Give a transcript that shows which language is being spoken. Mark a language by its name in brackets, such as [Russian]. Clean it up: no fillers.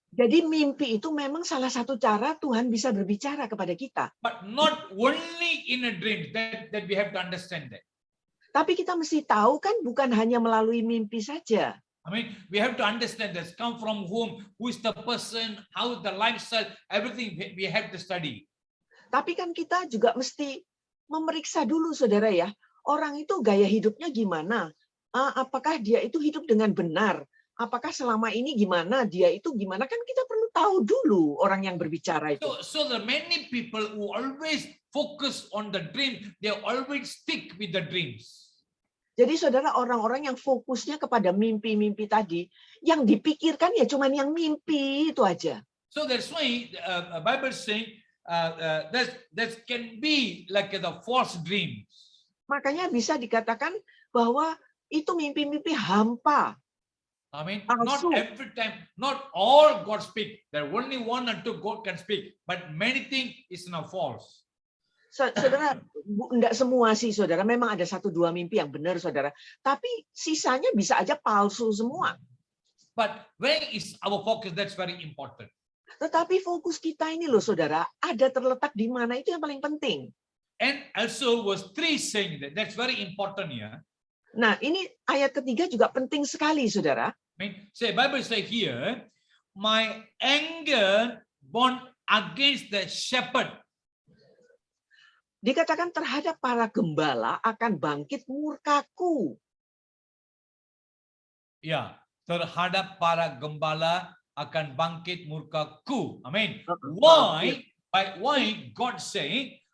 [Indonesian] Jadi mimpi itu memang salah satu cara Tuhan bisa berbicara kepada kita. [English] But not only in a dream, that we have to understand that. [Indonesian] Tapi kita mesti tahu kan bukan hanya melalui mimpi saja. [English] I mean, we have to understand this. Come from whom? Who is the person? How is the lifestyle? Everything we have to study. [Indonesian] Tapi kan kita juga mesti memeriksa dulu, saudara ya. Orang itu gaya hidupnya gimana? Apakah dia itu hidup dengan benar? Apakah selama ini gimana? Dia itu gimana? Kan kita perlu tahu dulu orang yang berbicara itu. [English] So the many people who always focus on the dream, they always stick with the dreams. [Indonesian] Jadi saudara, orang-orang yang fokusnya kepada mimpi-mimpi tadi, yang dipikirkan ya cuman yang mimpi itu aja. [English] So that's why Bible saying that can be like the false dreams. [Indonesian] Makanya bisa dikatakan bahwa itu mimpi-mimpi hampa. [English] I mean, not every time, not all God speak. There are only one or two God can speak, but many things is now false. [Indonesian] Saudara, enggak semua sih, saudara. Memang ada 1-2 mimpi yang benar, saudara. Tapi sisanya bisa aja palsu semua. [English] But where is our focus? That's very important. [Indonesian] Tetapi fokus kita ini loh, saudara, ada terletak di mana, itu yang paling penting. [English] And also verse 3 saying that. That's very important here. [Indonesian] Nah, ini ayat ketiga juga penting sekali, saudara. [English] I mean, Bible say here, my anger born against the shepherd. [Indonesian] Dikatakan terhadap para gembala akan bangkit murkaku. Ya, terhadap para gembala akan bangkit murkaku. Amin. [English] Why God say,